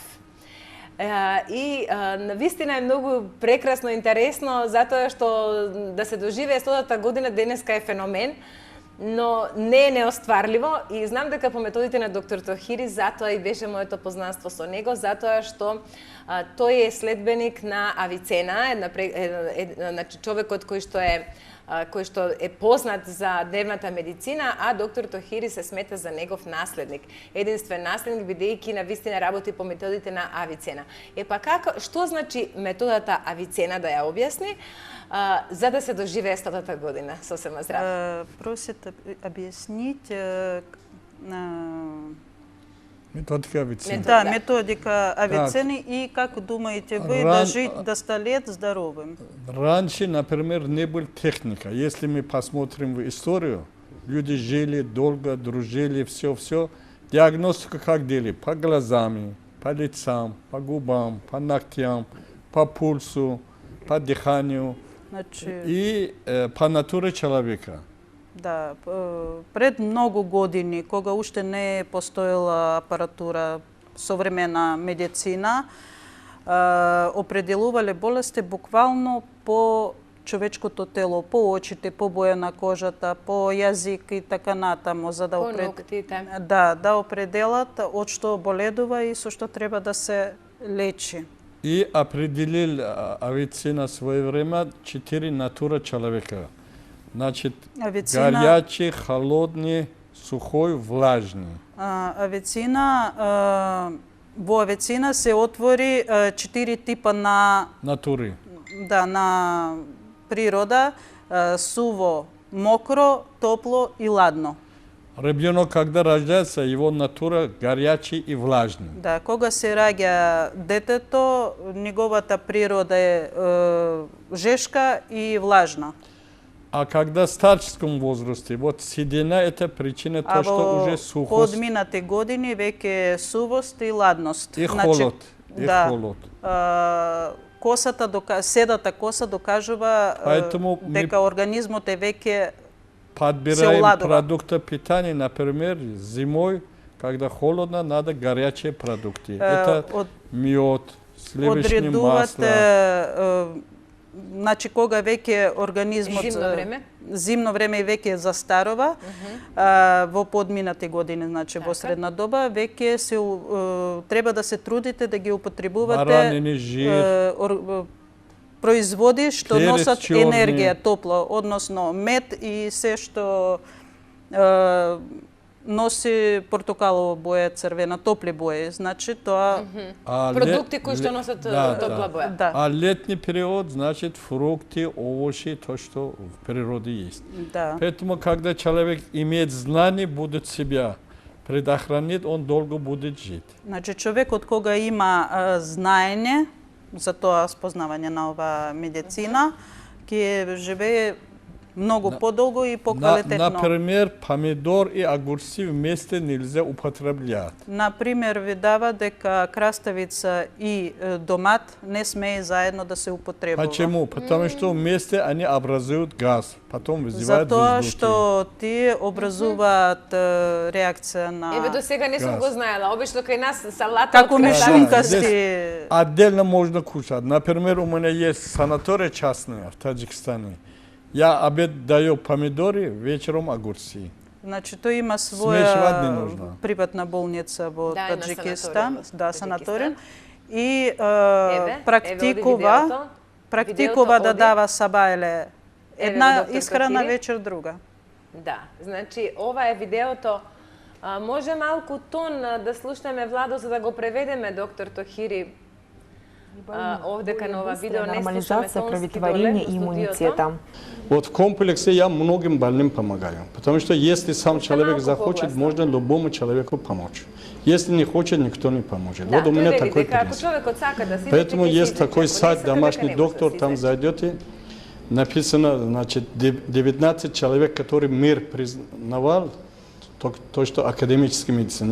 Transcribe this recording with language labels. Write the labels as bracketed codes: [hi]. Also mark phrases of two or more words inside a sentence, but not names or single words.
[mk] И навистина е многу прекрасно, интересно, затоа што да се доживее 100-та година денеска е феномен, но не е неостварливо и знам дека по методите на доктор Тохири, затоа и беше моето познанство со него, затоа што тој е следбеник на Авицена, значи човекот кој што е познат за древната медицина, а доктор Тохири се смета за негов наследник. Единствен наследник, бидејќи навистина работи по методите на Авицена. Па што значи методата Авицена, да ја објасни, за да се доживее 100-та година сосема здрав? [ru] Просит объяснить методика Авицена. Да, методика Авицены и как думаете вы дожить до 100 лет здоровым? Раньше, например, не была техника. Если мы посмотрим в историю, люди жили долго, дружили, все. Диагностику как делали? По глазам, по лицам, по губам, по ногтям, по пульсу, по дыханию. Значи... И по натуре человека. [mk] Да, пред многу години, кога уште не постоела апаратура, современа медицина, определувале болести буквално по човечкото тело, по очите, по боја на кожата, по јазик и така натаму, за да да определат од што боледува и со што треба да се лечи. [ru] И определил Авицена своје време 4 натура човека. Значит, горячий, холодный, сухой, влажный. [mk] Во Авицена се отвори 4 типа на натури. Да, на природа: суво, мокро, топло и ладно. [ru] Ребенок, когда рождается, его натура горячий и влажный. [mk] Да, кога се раѓа детето, неговата природа е жешка и влажна. [ru] А когда в старческом возрасте, вот седина – это причина то, что уже сухость. [mk] А во подминати години веќе сувост и ладност. [ru] И холод. Холод. [mk] Седата коса докажува дека организмот е веќе [ru] подбираем продукты питания, например, зимой, когда холодно, надо горячие продукты. Это мед, сливочное масло. [mk] Значи, кога веќе организмот зимно време и веќе застарува, во подминати години, значи во средна доба, веќе се треба да се трудите да ги употребувате производи што носат енергија, топло, односно мед и се што носи портокалова боја, црвена, топли бои. Значи тоа продукти кои што носат топла боја. Да. А летни период, [ru] значит, фрукты, овощи, то, что в природе есть. Да. Поэтому, когда человек имеет знание, будет себя предохранить, он долго будет жить. [mk] Значи, човекот кога има знаење за тоа спознавање на ова медицина, ќе живее много подолго и поквалитетно. [ru] Например, помидор и огурцы вместе нельзя употреблять. Например, [mk] видава дека краставица и домат не смее заедно да се употребува. [ru] Почему? Потому что вместе они образуют газ, потом вызывают [mk] затоа што тие образуваат реакција на... Еве, до сега не сум го знаела. Обично кај нас салата... Како мишункасти... [ru] Отдельно можно кушать. Например, у меня есть санатория частная в Таджикистане. Я обед даю помидоры, вечером огурцы. [mk] Значи, тој има своја приватна болница во Таджикистан, да, санаторија, и практикува да дава сабајле една исхрана, вечер друга. Да, значи, ова е видеото. Може малку тон да слушнеме, Владо, за да го преведеме, доктор Тохири. Овде кај ова видео не [ru] нормализация кроветворения и иммунитета. Вот в комплексе я многим больным помогаю, потому что если сам человек захочет, можно любому человеку помочь. Если не хочет, никто не поможет. Вот у меня такой принцип. Поэтому есть такой сайт «Домашний доктор», там зайдете, написано, значит, 19 человек, который мир признавал, то, что академическая медицина.